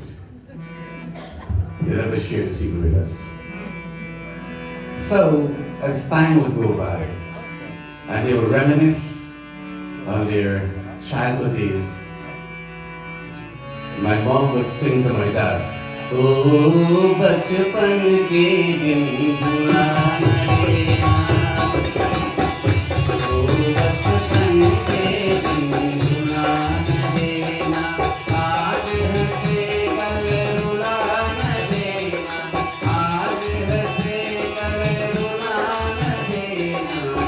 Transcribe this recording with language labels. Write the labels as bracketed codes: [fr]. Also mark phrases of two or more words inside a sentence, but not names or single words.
[en] They never shared the secret with us. So, as time would go by, and they would reminisce on their childhood days, my mom would sing to my dad, [hi] "ओह, बचपन के दिन भुलाना देना, ओह, बचपन के दिन भुलाना देना, आज हँसे कल रुलाना देना, आज हँसे कल रुलाना देना,